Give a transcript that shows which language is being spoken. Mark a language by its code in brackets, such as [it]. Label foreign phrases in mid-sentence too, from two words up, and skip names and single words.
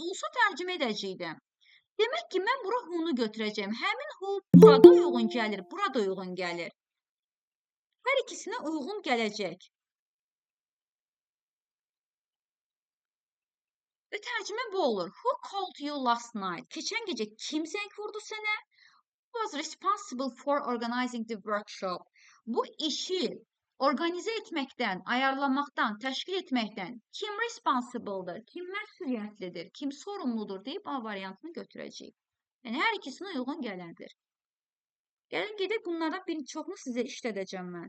[az] Olsa tərcümə edəcəkdim. Demək ki, mən bura who'nu götürəcəyim. Həmin who burada uyğun gəlir, burada uyğun gəlir. Hər ikisinə uyğun gələcək. Və tərcümə bu olur. [en] Who called you last night? [az] Keçən gecə kim zəng vurdu sənə? [en] Who was responsible for organizing the workshop? [az] Bu işi organize etməkdən, ayarlamaqdan, təşkil etməkdən kim responsible'dır, kim məsuliyyətlidir, kim sorumludur deyib A variantını götürəcəyik. Yəni, hər ikisinə uyğun gələndir. Gəlin, gedək bunlardan bir çoxunu sizə işlədəcəm mən.